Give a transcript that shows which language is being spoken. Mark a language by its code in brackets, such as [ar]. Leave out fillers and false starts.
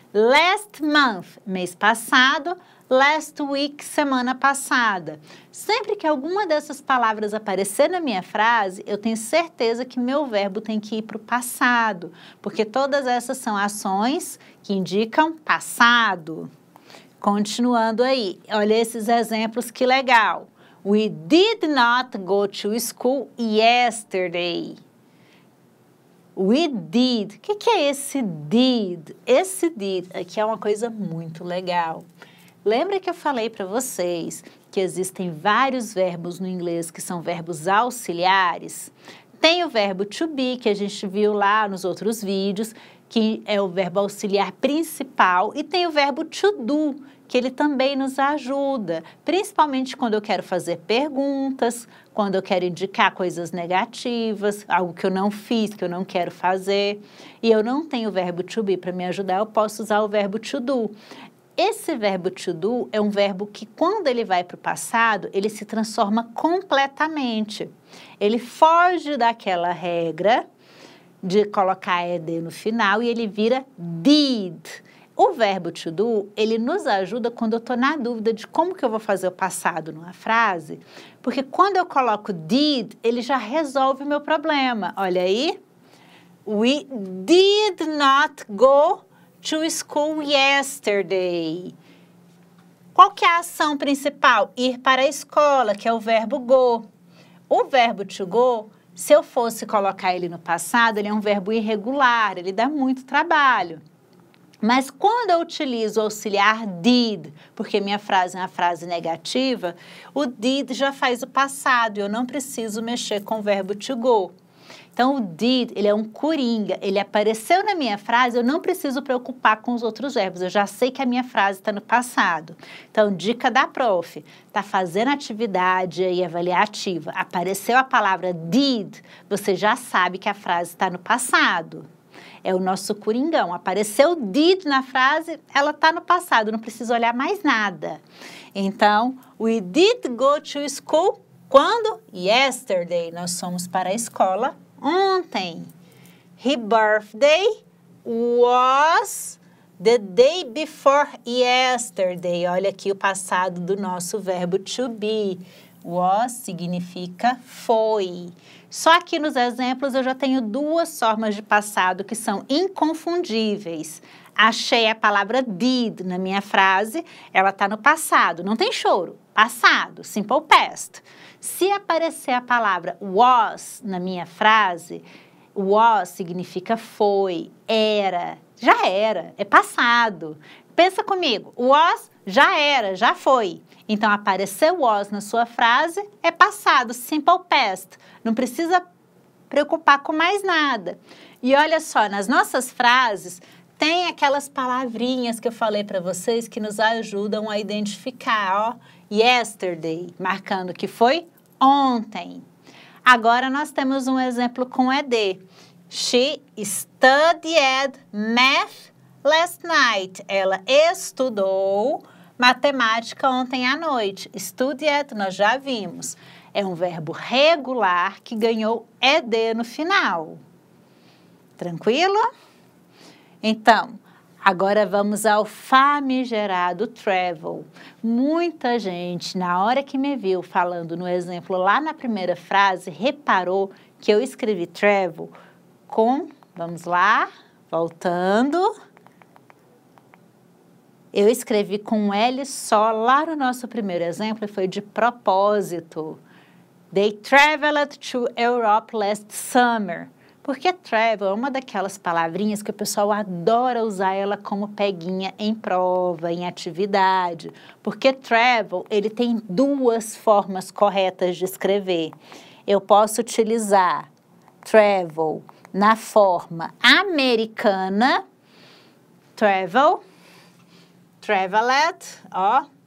[en] Last month, [pt] mês passado. [en] Last week, [pt] semana passada. Sempre que alguma dessas palavras aparecer na minha frase, eu tenho certeza que meu verbo tem que ir para o passado, porque todas essas são ações que indicam passado. Continuando aí, olha esses exemplos, que legal. [en] We did not go to school yesterday. We did. [pt] O que é esse did? Esse did aqui é uma coisa muito legal. Lembra que eu falei para vocês que existem vários verbos no inglês que são verbos auxiliares? Tem o verbo to be, que a gente viu lá nos outros vídeos, que é o verbo auxiliar principal, e tem o verbo to do, que ele também nos ajuda, principalmente quando eu quero fazer perguntas, quando eu quero indicar coisas negativas, algo que eu não fiz, que eu não quero fazer, e eu não tenho o verbo to be para me ajudar, eu posso usar o verbo to do. Esse verbo to do é um verbo que, quando ele vai para o passado, ele se transforma completamente. Ele foge daquela regra de colocar ed no final e ele vira did. O verbo to do, ele nos ajuda quando eu estou na dúvida de como que eu vou fazer o passado numa frase, porque quando eu coloco did, ele já resolve o meu problema. Olha aí. [en] We did not go to school yesterday. [pt] Qual que é a ação principal? Ir para a escola, que é o verbo go. O verbo to go, se eu fosse colocar ele no passado, ele é um verbo irregular, ele dá muito trabalho. Mas quando eu utilizo o auxiliar did, porque minha frase é uma frase negativa, o did já faz o passado, eu não preciso mexer com o verbo to go. Então, o did, ele é um coringa, ele apareceu na minha frase, eu não preciso preocupar com os outros verbos, eu já sei que a minha frase está no passado. Então, dica da prof, está fazendo atividade aí avaliativa, apareceu a palavra did, você já sabe que a frase está no passado. É o nosso coringão, apareceu did na frase, ela está no passado, não preciso olhar mais nada. Então, [en] we did go to school, [pt] quando? Yesterday, nós fomos para a escola ontem. [en] His birthday was the day before yesterday. [pt] Olha aqui o passado do nosso verbo to be. Was significa foi. Só que nos exemplos eu já tenho 2 formas de passado que são inconfundíveis. Achei a palavra did na minha frase, ela está no passado, não tem choro. Passado, simple past. Se aparecer a palavra was na minha frase, was significa foi, era, já era, é passado. Pensa comigo, was já era, já foi. Então, apareceu was na sua frase, é passado, simple past. Não precisa preocupar com mais nada. E olha só, nas nossas frases, tem aquelas palavrinhas que eu falei para vocês que nos ajudam a identificar, ó. Yesterday, marcando que foi ontem. Agora, nós temos um exemplo com ED. [en] She studied math last night. [pt] Ela estudou matemática ontem à noite. Studied, nós já vimos. É um verbo regular que ganhou ED no final. Tranquilo? Então, agora vamos ao famigerado travel. Muita gente, na hora que me viu falando no exemplo lá na primeira frase, reparou que eu escrevi travel com, vamos lá, voltando. Eu escrevi com um L só lá no nosso primeiro exemplo e foi de propósito. [en] They traveled to Europe last summer. [pt] Porque travel é uma daquelas palavrinhas que o pessoal adora usar ela como peguinha em prova, em atividade. Porque travel, ele tem 2 formas corretas de escrever. Eu posso utilizar travel na forma americana, travel, traveled, ó,